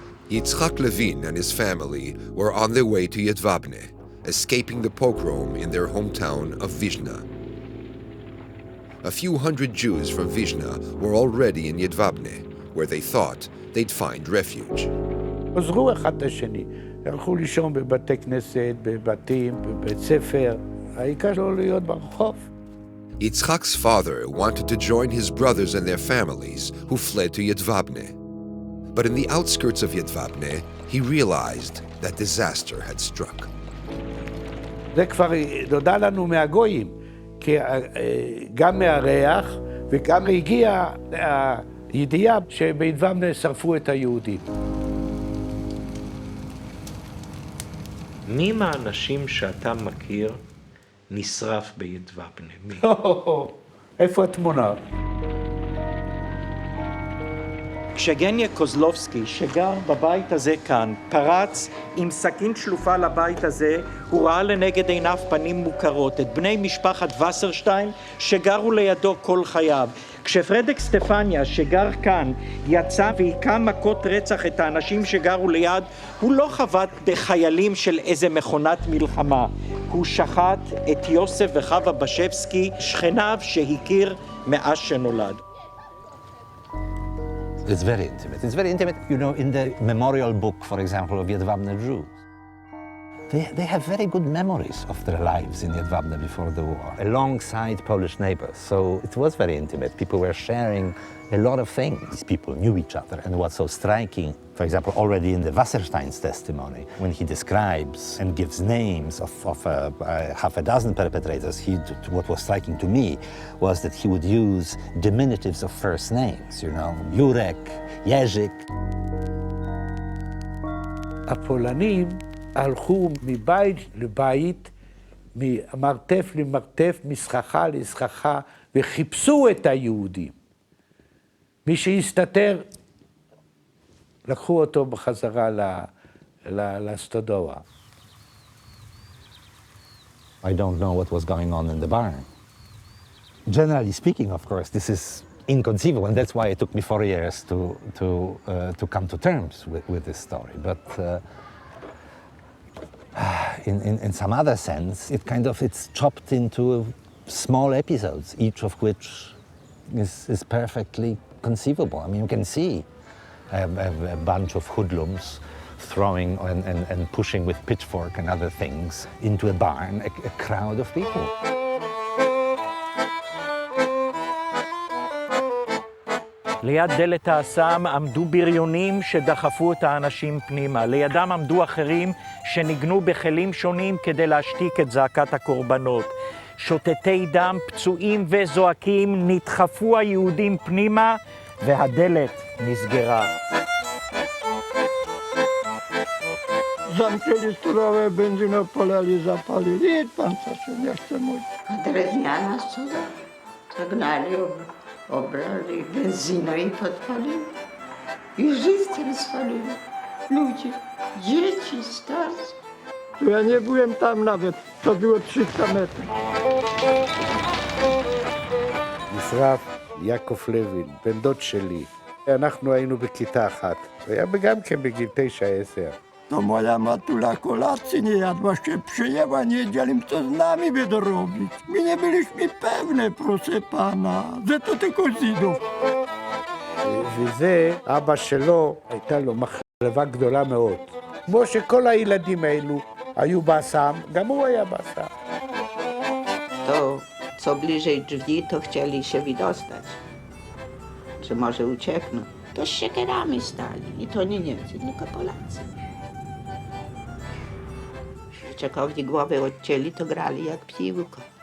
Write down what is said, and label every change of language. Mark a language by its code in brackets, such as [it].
[en] Yitzhak Levin and his family were on their way to Yedvabne, escaping the pogrom in their hometown of Vizhna. A few hundred Jews from Vizhna were already in Yedvabne, where they thought they'd find refuge. [he] עזרו אחד את השני, הלכו לישון בבתי כנסת, בבתים, בבית ספר, העיקר לא להיות ברחוב. [en] Yitzhak's father wanted to join his brothers and their families who fled to Yedvabne. But in the outskirts of Yedvabne, he realized that disaster had struck. [he] זה כבר נודע לנו מהגויים, כי גם מהריח וגם הגיעה הידיעה שבידבבנה שרפו את היהודים. מי מהאנשים שאתה מכיר נשרף בידבבנה? מי? איפה התמונה? כשגניה קוזלובסקי, שגר בבית הזה כאן, פרץ עם סכין שלופה לבית הזה, הוא ראה לנגד עיניו פנים מוכרות, את בני משפחת וסרשטיין שגרו לידו כל חייו. כשפרדק סטפניה, שגר כאן, יצא והיכה מכות רצח את האנשים שגרו ליד, הוא לא חבט בחיילים של איזה מכונת מלחמה. הוא שחט את יוסף וחווה בשבסקי, שכניו שהכיר מאז שנולד. [en] It's very intimate. It's very intimate, you know, in the memorial book, for example, of Yedvabne Jews. They have very good memories of their lives in Yedvabne before the war, alongside Polish neighbors. So it was very intimate. People were sharing a lot of things. People knew each other. And what's so striking, for example, already in the Wasserstein's testimony, when he describes and gives names of half a dozen perpetrators, what was striking to me was that he would use diminutives of first names, you know, Jurek, Jerzyk. [he] הפולנים הלכו מבית לבית, ממרתף למרתף, מסככה לסככה, וחיפשו את היהודים. מי שהסתתר, לקחו אותו בחזרה לסטודואה. [en] I don't know what was going on in the barn. Generally speaking, of course, this is inconceivable, and that's why it took me 4 years to come to terms with this story. But in some other sense, it's chopped into small episodes, each of which is perfectly conceivable. I mean, you can see a bunch of hoodlums throwing and pushing with pitchfork and other things into a barn, a crowd of people. [he] ליד דלת האסם עמדו בריונים שדחפו את האנשים פנימה. לידם עמדו אחרים שניגנו בכלים שונים כדי להשתיק את זעקת הקורבנות. שוטטי דם, פצועים וזועקים, נדחפו היהודים פנימה והדלת נסגרה. [pl] Zamknęli stronę, benzynę polali, zapalili i pan co się nie chce mówić. Drewniana cuda. Zagnali, obrali benzyną i podpalili. I żywcem spalili. Ludzie, dzieci, starcy. Ja nie byłem tam nawet, to było 300 metrów. [he] נשרף יעקב לוין, בן דוד שלי. אנחנו היינו בכיתה אחת. היה גם כן בגיל 9-10. [pl] To moja matula kolacji nie jadła, się przyjęła, nie wiedzieli, co z nami będą robić. My nie byliśmy pewne, proszę pana, że to tylko Żydów. [he] וזה, אבא שלו, הייתה לו מחלבה גדולה מאוד. כמו שכל הילדים האלו היו באסם, גם הוא היה באסם. [pl] To, co bliżej drzwi, to chcieli się wydostać. Że może uciekną. To z siekierami stali. I to nie Niemcy, tylko Polacy. Czekowi głowy odcięli, to grali jak piłko.